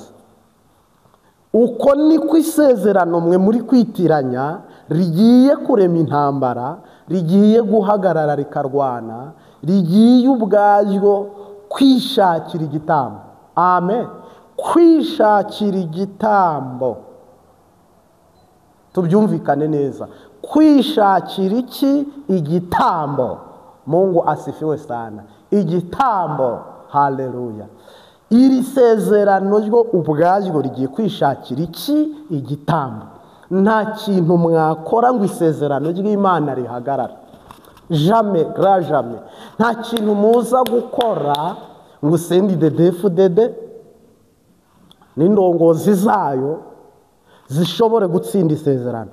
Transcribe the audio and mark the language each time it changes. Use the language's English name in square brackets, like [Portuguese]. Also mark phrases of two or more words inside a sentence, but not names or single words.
[Kinyarwanda] Uko niko isezerano mwe muri kwitiranya rigiye kurema intambara, rigiye guhagarara rikarwana, rigiye ubwaryo kwishakira igitambo. Amen. Kwishakira igitambo, tubyumvikane neza. Kwishakira iki? Igitambo. [Swahili] Mungu asifiwe sana. [Kinyarwanda] Igitambo. Haleluya. Iri sezerano ryo ubwaryo rigiye kwishakira iki? Igitambo. Nta kintu mwakora ngo isezerano ry'Imana rihagarara. Jamais. Nta kintu muza gukora ngo sendi dedefudede n'indongozi zayo zishobore gutsinda isezerano.